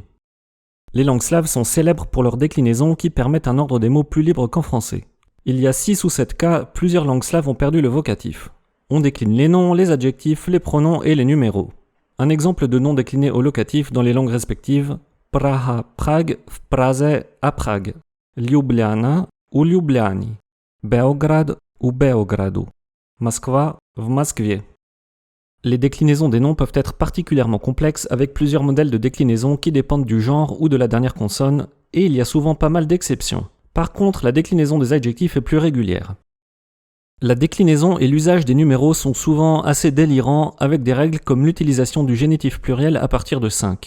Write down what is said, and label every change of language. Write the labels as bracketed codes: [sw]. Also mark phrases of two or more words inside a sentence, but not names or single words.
[fr] Les langues slaves sont célèbres pour leurs déclinaisons qui permettent un ordre des mots plus libre qu'en français. Il y a 6 ou 7 cas, plusieurs langues slaves ont perdu le vocatif. On décline les noms, les adjectifs, les pronoms et les numéros. Un exemple de nom décliné au locatif dans les langues respectives: Praha, Prague, [cs] v Praze [fr] a Prague, [sl] Ljubljana u Ljubljani, [sr] Beograd u Beogradu, [ru] Moskva v Moskvie. [fr] Les déclinaisons des noms peuvent être particulièrement complexes avec plusieurs modèles de déclinaison qui dépendent du genre ou de la dernière consonne, et il y a souvent pas mal d'exceptions. Par contre, la déclinaison des adjectifs est plus régulière. La déclinaison et l'usage des numéros sont souvent assez délirants avec des règles comme l'utilisation du génitif pluriel à partir de 5.